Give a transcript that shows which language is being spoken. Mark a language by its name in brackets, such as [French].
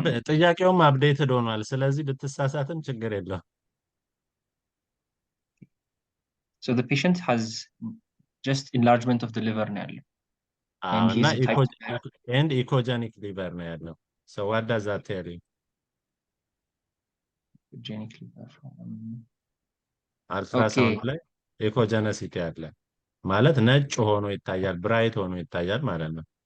[Amharic] ጥያቄውም አፕዴትድ ሆኗል። ስለዚህ ብትሳሳትም ችግር የለው። [English] So the patient has just enlargement of the liver [Amharic] ነው ያለው. [English] And he's and echogenic liver [Amharic] ነው ያለው. [English] So what does that tell you? Echogenic liver. [Amharic] አልትራሳውንድ ላይ ኤኮጀነሲቲ አለ ማለት ነጭ ሆኖ ይታያል፣ ብራይት ሆኖ ይታያል ማለት ነው።